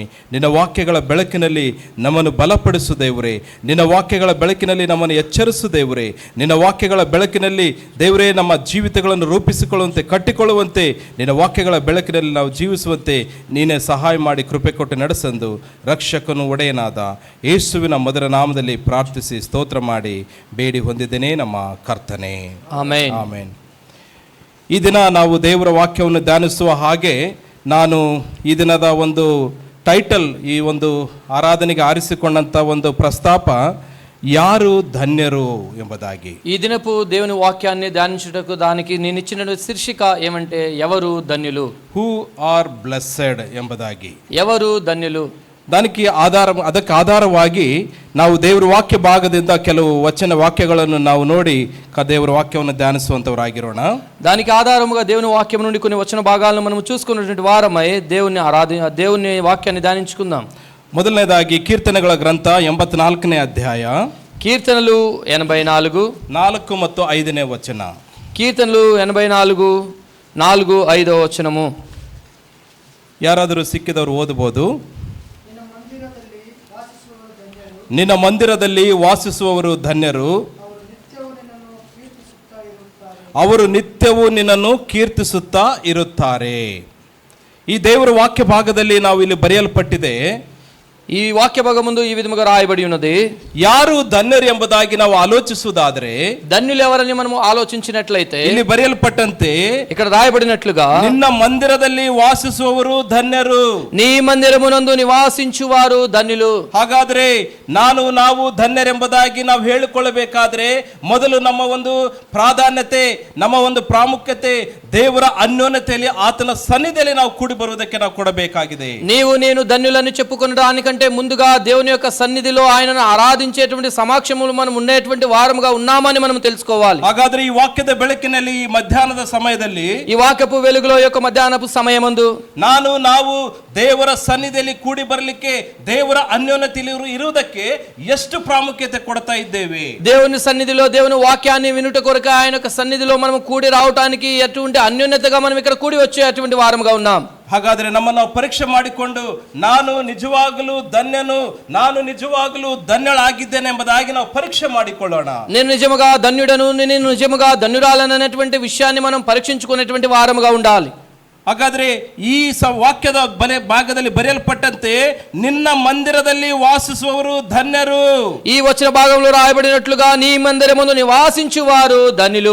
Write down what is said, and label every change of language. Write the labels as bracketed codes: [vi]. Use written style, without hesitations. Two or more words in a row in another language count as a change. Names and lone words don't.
[kn] ನಿನ್ನ ವಾಕ್ಯಗಳ ಬೆಳಕಿನಲ್ಲಿ ನಮ್ಮನ್ನು ಬಲಪಡಿಸು ದೇವರೇ, ನಿನ್ನ ವಾಕ್ಯಗಳ ಬೆಳಕಿನಲ್ಲಿ ನಮ್ಮನ್ನು ಎಚ್ಚರಿಸು ದೇವರೇ, ನಿನ್ನ ವಾಕ್ಯಗಳ ಬೆಳಕಿನಲ್ಲಿ ದೇವರೇ ನಮ್ಮ ಜೀವಿತಗಳನ್ನು ರೂಪಿಸಿಕೊಳ್ಳುವಂತೆ ಕಟ್ಟಿಕೊಳ್ಳುವಂತೆ ನಿನ್ನ ವಾಕ್ಯಗಳ ಬೆಳಕಿನಲ್ಲಿ ನಾವು ಜೀವಿಸುವಂತೆ ನೀನೇ ಸಹಾಯ ಮಾಡಿ ಕೃಪೆ ಕೊಟ್ಟು ನಡೆಸಂದು ರಕ್ಷಕನು ಒಡೆಯನಾದ ಯೇಸುವಿನ ಮಧುರ ನಾಮದಲ್ಲಿ ಪ್ರಾರ್ಥಿಸಿ ಸ್ತೋತ್ರ ಮಾಡಿ ಬೇಡಿ ಹೊಂದಿದ್ದೇನೆ ನಮ್ಮ ಕರ್ತನೆ, ಆಮೆನ್. ಆಮೆನ್. ಈ ದಿನ ನಾವು ದೇವರ ವಾಕ್ಯವನ್ನು ಧ್ಯಾನಿಸುವ ಹಾಗೆ ನಾನು ಈ ದಿನದ ಒಂದು ಟೈಟಲ್, ಈ ಒಂದು ಆರಾಧನೆಗೆ ಆರಿಸಿಕೊಂಡಂಥ ಒಂದು ಪ್ರಸ್ತಾಪ, ಯಾರು ಧನ್ಯರು ಎಂಬುದಾಗಿ. [te] ఈ దినపు దేవుని వాక్యాన్ని ధ్యానించుటకు దానికి నేను ఇచ్చిన శీర్షిక ఏమంటే ఎవరు ధన్యులు, [en] who are blessed ಎಂಬುದಾಗಿ. [te] ఎవరు ధన్యులు. [kn] ಅದಕ್ಕೆ ಆಧಾರವಾಗಿ ನಾವು ದೇವರ ವಾಕ್ಯ ಭಾಗದಿಂದ ಕೆಲವು ವಚನ ವಾಕ್ಯಗಳನ್ನು ನಾವು ನೋಡಿ ದೇವರ ವಾಕ್ಯವನ್ನು ಧ್ಯಾನಿಸುವಂಥವರಾಗಿರೋಣ. [te] దానికి ఆధారముగా దేవుని వాక్యం నుండి కొన్ని వచన భాగాలను మనం చూసుకున్నటువంటి వారమై దేవుని వాక్యాన్ని ధ్యానించుకుందాం. [kn] ಮೊದಲನೇದಾಗಿ ಕೀರ್ತನೆಗಳ ಗ್ರಂಥ 84ನೇ ಅಧ್ಯಾಯ, [te] కీర్తనలు 84 [kn] 4 ಮತ್ತು 5ನೇ ವಚನ. [te] కీర్తనలు 84 4 5వ వచనము. [kn] ಯಾರಾದರೂ ಸಿಕ್ಕಿದವರು ಓದಬಹುದು. ನಿನ್ನ ಮಂದಿರದಲ್ಲಿ ವಾಸಿಸುವವರು ಧನ್ಯರು, ಅವರು ನಿತ್ಯವೂ ನಿನ್ನನ್ನು ಕೀರ್ತಿಸುತ್ತಾ ಇರುತ್ತಾರೆ. ಈ ದೇವರ ವಾಕ್ಯ ಭಾಗದಲ್ಲಿ ನಾವು ಇಲ್ಲಿ ಬರೆಯಲ್ಪಟ್ಟಿದೆ, [te] ఈ వాక్య భాగముందు ఈ విధముగా రాయబడి ఉన్నది, [kn] ಯಾರು ಧನ್ಯರು ಎಂಬುದಾಗಿ ನಾವು ಆಲೋಚಿಸುವುದಾದ್ರೆ [te] ధన్యులు ఎవరని మనము ఆలోచించినట్లయితే [kn] ಇಲ್ಲಿ ಬರೆಯಲ್ಪಟ್ಟಂತೆ [te] ఇక్కడ రాయబడినట్లుగా [kn] ನಿನ್ನ ಮಂದಿರದಲ್ಲಿ ವಾಸಿಸುವವರು ಧನ್ಯರು. [te] నీ మందిరమునందు నివాసించువారు ధన్యులు. [kn] ಹಾಗಾದ್ರೆ ನಾವು ಧನ್ಯರೆಂಬುದಾಗಿ ನಾವು ಹೇಳಿಕೊಳ್ಳಬೇಕಾದ್ರೆ ಮೊದಲು ನಮ್ಮ ಒಂದು ಪ್ರಾಧಾನ್ಯತೆ, ನಮ್ಮ ಒಂದು ಪ್ರಾಮುಖ್ಯತೆ ದೇವರ ಅನ್ಯೋನ್ಯತೆಯಲ್ಲಿ ಆತನ ಸನ್ನಿಧಿಯಲ್ಲಿ ನಾವು ಕೂಡಿ ಬರುವುದಕ್ಕೆ ನಾವು ಕೊಡಬೇಕಾಗಿದೆ. [te] నీవు నేను ధన్యులను చెప్పుకొనడానికంటే ముందుగా దేవుని యొక్క సన్నిధిలో ఆయనను ఆరాధించేటువంటి సమక్షములు మనం ఉండేటువంటి వారముగా ఉన్నామని మనం తెలుసుకోవాలి. [kn] ಹಾಗಾದ್ರೆ ಈ ವಾಕ್ಯದ ಬೆಳಕಿನಲ್ಲಿ ಈ ಮಧ್ಯಾಹ್ನದ ಸಮಯದಲ್ಲಿ, [te] ఈ వాక్యపు వెలుగులో యొక్క మధ్యాహ్నపు సమయమందు [kn] ನಾವು ದೇವರ ಸನ್ನಿಧಿಯಲ್ಲಿ ಕೂಡಿ ಬರಲಿಕ್ಕೆ, ದೇವರ ಅನ್ಯೋನ್ಯತೆಯಲ್ಲಿ ಇರುವುದಕ್ಕೆ ಎಷ್ಟು ಪ್ರಾಮುಖ್ಯತೆ ಕೊಡ್ತಾ ಇದ್ದೇವೆ. [te] దేవుని సన్నిధిలో దేవుని వాక్యాన్ని వినుట కొరకు ఆయన యొక్క సన్నిధిలో మనం కూడి రావటానికి ఎటువంటి అన్యోన్యతగా మనం ఇక్కడ కూడి వచ్చే అటువంటి వారముగా ఉన్నాం. [kn] ಹಾಗಾದ್ರೆ ನಮ್ಮನ್ನು ಪರೀಕ್ಷೆ ಮಾಡಿಕೊಂಡು ನಾನು ನಿಜವಾಗಲೂ ಧನ್ಯನು, ನಾನು ನಿಜವಾಗಲೂ ಧನ್ಯಳಾಗಿದ್ದೇನೆ ಎಂಬುದಾಗಿ ನಾವು ಪರೀಕ್ಷೆ ಮಾಡಿಕೊಳ್ಳೋಣ. [te] నేను నిజముగా ధన్యుడను, నేను నిజముగా ధన్యురాలననేటువంటి విషయాన్ని మనం పరీక్షించుకునేటువంటి వారముగా ఉండాలి. [kn] ಹಾಗಾದ್ರೆ ಈ ವಾಕ್ಯದ ಭಾಗದಲ್ಲಿ ಬರೆಯಲ್ಪಟ್ಟಂತೆ ನಿನ್ನ ಮಂದಿರದಲ್ಲಿ ವಾಸಿಸುವವರು ಧನ್ಯರು. [te] ఈ వచన భాగంలో రాయబడినట్లుగా నీ మందిరమును నివాసించువారు ధన్యులు.